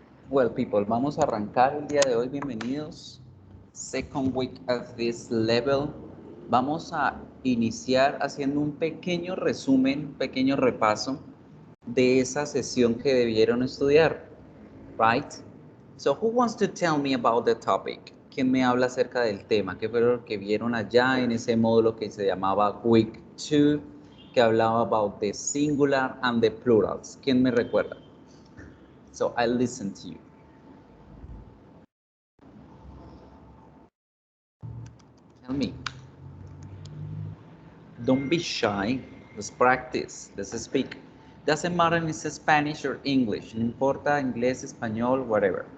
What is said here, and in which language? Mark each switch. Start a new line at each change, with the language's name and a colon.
English: Well, people,
Spanish: vamos a arrancar el día de hoy. Bienvenidos.
English: Second week at this level.
Spanish: Vamos a iniciar haciendo un pequeño resumen, un pequeño repaso de esa sesión que debieron estudiar.
English: Right? So, who wants to tell me about the topic?
Spanish: ¿Quién me habla acerca del tema? ¿Qué fue lo que vieron allá en ese módulo que se llamaba Week 2, que hablaba
English: about the singular and the plurals?
Spanish: ¿Quién me recuerda?
English: So, I listen to you. Tell me. Don't be shy. Let's practice. Let's speak. Doesn't matter if it's Spanish or English.
Spanish: No importa inglés, español, whatever.